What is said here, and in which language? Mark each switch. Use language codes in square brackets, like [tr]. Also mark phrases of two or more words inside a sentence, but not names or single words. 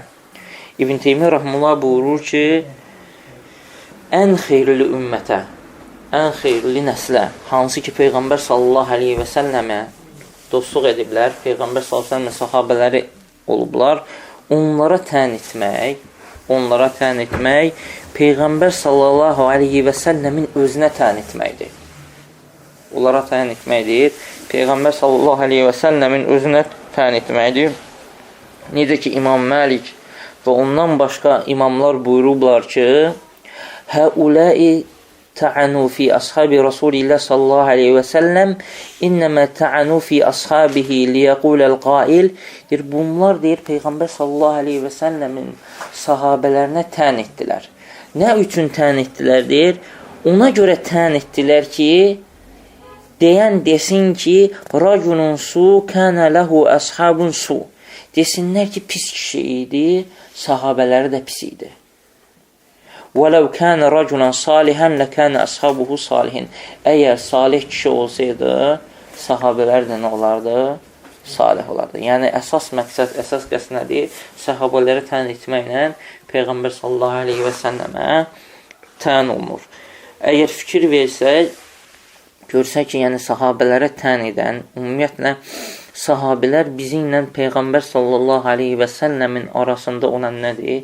[az] İbn Teymiyyə rahimullah buyurur ki, ən xeyrli ümmətə, ən xeyirli nəslə, hansı ki, Peyğəmbər [ar] صلى الله عليه وسلم [az] dostluq ediblər, Peyğəmbər [ar] صلى الله عليه وسلم [az] sahabələri olublar, onlara tən etmək, Peyğəmbər [ar] صلى الله عليه وسلم [az] özünə tən etməkdir. Onlara tən etməkdir, Peyğəmbər [ar] صلى الله عليه وسلم [az] özünə tən etməkdir. Necə ki, İmam Məlik və ondan başqa imamlar buyurublar ki, [ar] هؤلاء طعنوا في أصحاب رسول الله صلى الله عليه وسلم إنما طعنوا في أصحابه ليقول القائل [az] deyir, bunlar deyir, Peyğəmbər [ar] صلى الله عليه وسلم [az] sahabələrinə tən etdilər. Nə üçün tən etdilər deyir? Ona görə tən etdilər ki, deyən desin ki, [ar] رجل سوء كان له أصحاب سوء. [az] Desinlər ki, pis kişi idi, sahabələri də pis idi. [ar] وَلَوْ كَانَ رَجُلًا صَالِحًا لَكَانَ أَصْحَابُهُ صَالِحٍ. [az] Əgər salih kişi olsaydı, sahabələr də nə olardı? Salih olardı. Yəni, əsas məqsəd, əsas qəsd nədir? Sahabələri təyin etməklə Peyğəmbər [ar] صلى الله عليه وسلم [az] təyin olunur. Əgər fikir versək, görsək ki, yəni sahabələrə təyin edən, ümumiyyətlə, sahabələr bizimlə Peyğəmbər [ar] صلى الله عليه وسلم [az] arasında olan nədir?